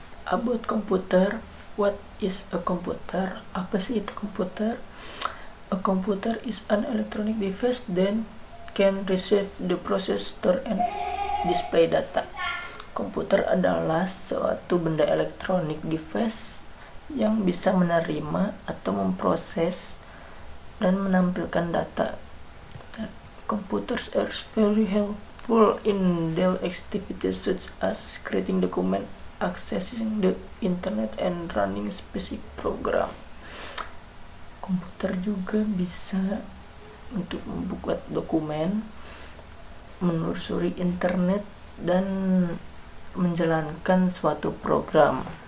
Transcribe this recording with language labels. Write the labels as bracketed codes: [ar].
[en] About komputer, what is a computer? [id] Apa sih itu komputer? [en] A computer is an electronic device that can receive the process, store, and display data. [id] Komputer adalah suatu benda elektronik device yang bisa menerima atau memproses dan menampilkan data. [en] Computers are very helpful in daily activities such as creating documents, accessing the internet, and running specific program. [id] Komputer juga bisa untuk membuat dokumen, menelusuri internet, dan menjalankan suatu program.